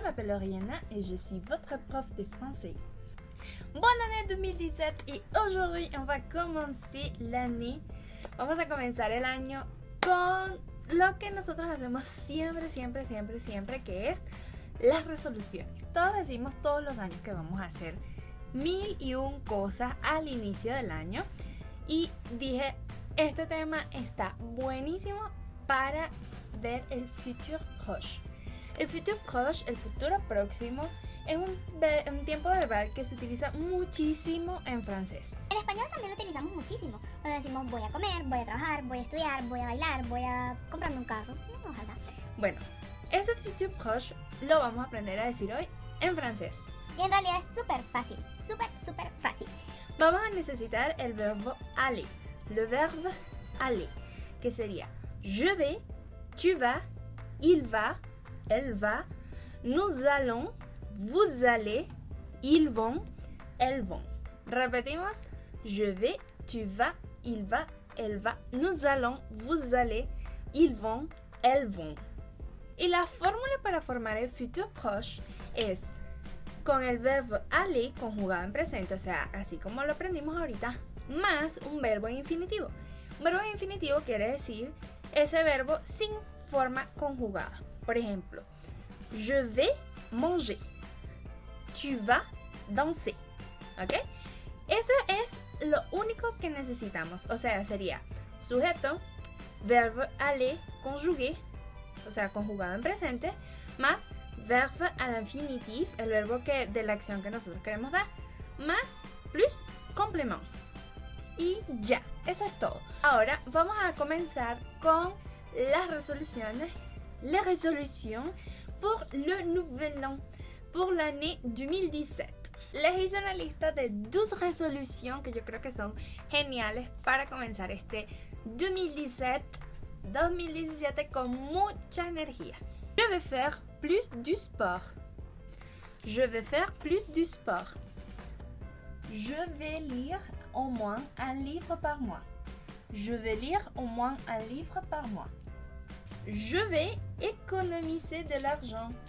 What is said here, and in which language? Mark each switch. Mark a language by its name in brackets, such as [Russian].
[French] Ariana et je suis votre prof de français. Bonne année 2017 y aujourd'hui on va commencer l'année. [Spanish] Vamos a comenzar el año con lo que nosotros hacemos siempre, que es las resoluciones. Todos decimos todos los años que vamos a hacer 1001 cosas al inicio del año. Y dije, este tema está buenísimo para ver el futur proche. El futur proche, el futuro próximo, es un tiempo verbal que se utiliza muchísimo en francés. En español también lo utilizamos muchísimo. Cuando decimos voy a comer, voy a trabajar, voy a estudiar, voy a bailar, voy a comprarme un carro. Ojalá. Bueno, ese futur proche lo vamos a aprender a decir hoy en francés. Y en realidad es súper fácil, súper fácil. Vamos a necesitar el verbo aller. [French] Le verbe aller, [Spanish] que sería [French] je vais, tu vas, il va, elle va, nous allons, vous allez, ils vont, elles vont. [Spanish] Repetimos, [French] je vais, tu vas, il va, elle va, nous allons, vous allez, ils vont, elles vont. [Spanish] Y la fórmula para formar el futur proche es con el verbo aller conjugado en presente, o sea, así como lo aprendimos ahorita, más un verbo infinitivo. Un verbo infinitivo quiere decir ese verbo sin forma conjugada. Por ejemplo, [French] je vais manger, tu vas danser, [Spanish] ¿ok? Eso es lo único que necesitamos, o sea, sería sujeto, verbo aller conjugué, o sea, conjugado en presente, más verbe al infinitif, el verbo de la acción que nosotros queremos dar, más plus complément. Y ya, eso es todo. Ahora vamos a comenzar con las resoluciones. [French] Les résolutions pour le nouvel an, pour l'année 2017. [Spanish] Les hice una lista de 12 resolutions que yo creo que son geniales para comenzar este 2017 con mucha energía. [French] Je vais faire plus du sport. Je vais faire plus du sport. Je vais lire au moins un livre par mois. Je vais lire au moins un livre par mois. Je vais économiser de l'argent.